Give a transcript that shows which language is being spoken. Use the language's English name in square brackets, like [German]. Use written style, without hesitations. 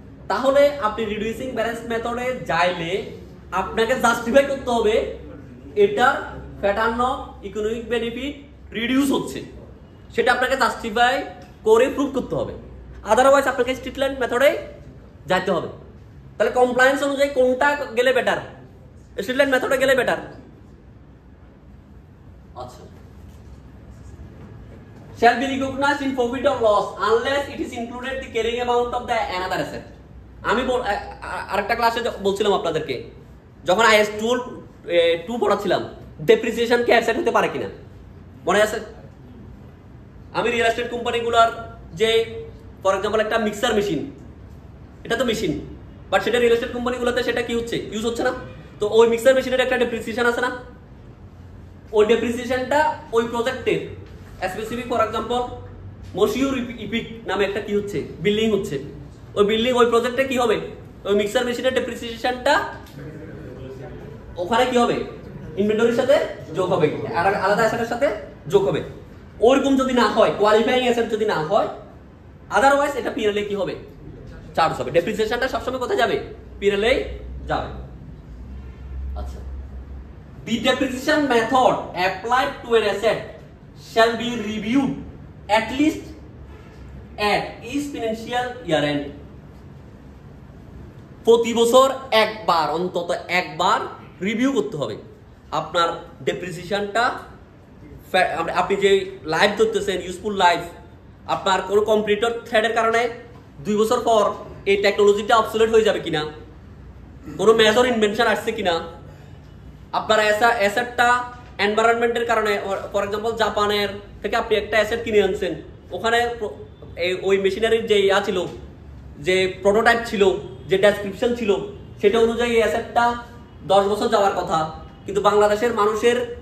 [Bangla] তাহলে আপনি reducing balance মেথডে যাইলে আপনাকে জাস্টিফাই করতে হবে এটার pattern of economic benefit reduce হচ্ছে, সেটা আপনাকে জাস্টিফাই করে প্রুভ করতে হবে। আদারওয়াইজ আপনাকে স্ট্রিট লাইন মেথডে যাইতে হবে। তাহলে কমপ্লায়েন্স অনুযায়ী কোনটা গেলে বেটার? স্ট্রিট লাইন মেথডে গেলে বেটার। [English] আচ্ছা, shall be recognized in profit or loss unless it is included the carrying amount of the another asset. [Bangla] আমি আরেকটা ক্লাসে বলছিলাম আপনাদেরকে, যখন IAS 2 পড়াচ্ছিলাম, ডেপ্রিসিয়েশন কি অ্যাসেট হতে পারে কিনা মনে আছে? আমি রিয়েল এস্টেট কোম্পানিগুলোর যে ফর এক্সাম্পল একটা মিক্সার মেশিন, এটা তো মেশিন, বাট সেটা রিয়েল এস্টেট কোম্পানিগুলোতে সেটা কি হচ্ছে, ইউজ হচ্ছে না। তো ওই মিক্সার মেশিনের একটা ডেপ্রিসিয়েশন আছে না? ওই ডেপ্রিসিয়েশনটা ওই প্রজেক্টের specific for example Moshiur epic নামে একটা কি হচ্ছে, বিল্ডিং হচ্ছে, ওই বিল্ডিং ওই প্রজেক্টে কি হবে, ওই মিক্সার মেশিনের ডেপ্রিসিয়েশনটা ওখানে কি হবে, ইনভেন্টরির সাথে যোগ হবে, আর আলাদা অ্যাসেটের সাথে যোগ হবে। ওরকম যদি না হয়, কোয়ালিফাইং অ্যাসেট যদি না হয়, আদারওয়াইজ এটা পিএনএল কি হবে, চার্জ হবে। ডেপ্রিসিয়েশনটা সবসময় কোথায় যাবে? পিএনএল যাবে। [English] আচ্ছা, the depreciation method applied to an asset shall be reviewed at least at each financial year end. [Bangla] প্রতি বছর একবার, অন্তত একবার রিভিউ করতে হবে আপনার ডেপ্রিসিয়েশনটা। আপনি যে লাইফ ধরতেছেন, ইউজফুল লাইফ, আপনার কোনো কম্পিউটার থ্রেডের কারণে 2 বছর পর এই টেকনোলজিটা অবসোলেট হয়ে যাবে কিনা, কোনো মেজর ইনভেনশন আসছে কিনা, আপনার অ্যাসেটটা এনভায়রনমেন্টের কারণে, ফর এক্সাম্পল জাপানের থেকে আপনি একটা অ্যাসেট কিনে আনছেন, ওখানে ওই মেশিনারির যে ছিল, যে প্রোটোটাইপ ছিল, যে ডেসক্রিপশন ছিল, সেটা অনুযায়ী এই অ্যাসেটটা 10 বছর যাওয়ার কথা, কিন্তু বাংলাদেশের মানুষের